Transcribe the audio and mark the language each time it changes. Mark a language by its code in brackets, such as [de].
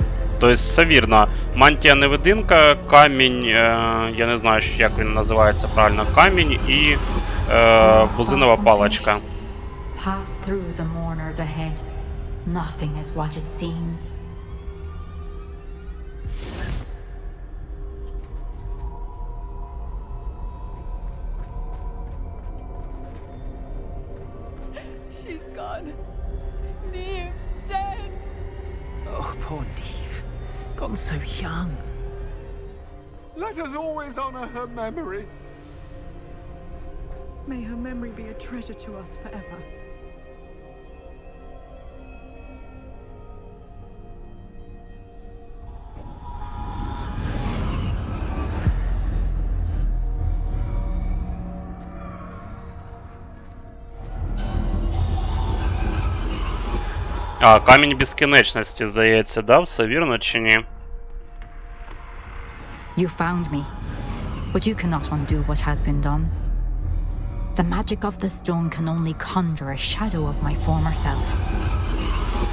[uk] Тобто, все вірно. Мантія-невидимка, камінь, я не знаю, як він називається правильно, камінь і бузинова паличка. [en] Pass through the mourners ahead. Nothing is what it seems. She's gone. Neve's dead. Oh, poor Neve. Gone so young. Let us always honor her memory. May her memory be a treasure to us forever. [uk] А, камінь безкінечності, здається, да? Все вірно чи ні? [en] You found me, but you cannot undo what has been done. The magic of the stone can only conjure a shadow of my former self.